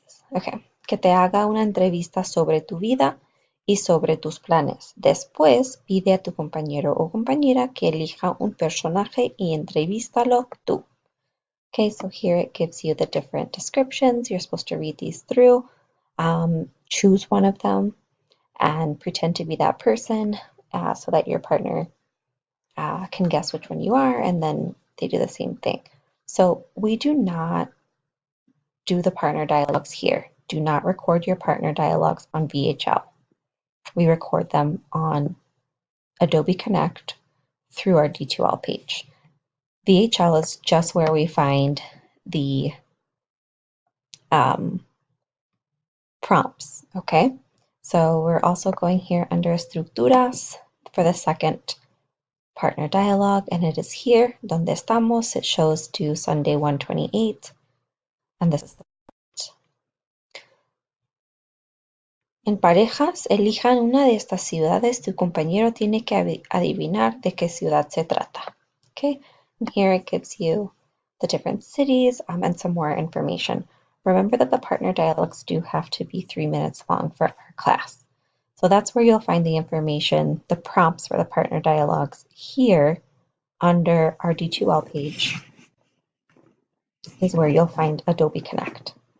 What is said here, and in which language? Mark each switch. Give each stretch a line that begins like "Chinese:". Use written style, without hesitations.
Spanish: Okay, que te haga una entrevista sobre tu vida y sobre tus planes. Después, pide a tu compañero o compañera que elija un personaje y entrevístalo tú.
English: Okay, so here it gives you the different descriptions. You're supposed to read these through, choose one of them, and pretend to be that person so that your partner can guess which one you are, and then they do the same thing. So we do not do the partner dialogues here. Do not record your partner dialogues on VHL. We record them on Adobe Connect through our D2L page. VHL is just where we find the prompts, okay? So we're also going here under estructuras for the second partner dialogue, and it is here,
Spanish: donde estamos.
English: It shows to Sunday 128, and this is the
Spanish: En parejas, elijan una de estas ciudades. Tu compañero tiene que adivinar de qué ciudad se trata.
English: Okay, and here it gives you the different cities and some more information. Remember that the partner dialogues do have to be 3 minutes long for our class. So that's where you'll find the information, the prompts for the partner dialogues here under our D2L page is where you'll find Adobe Connect.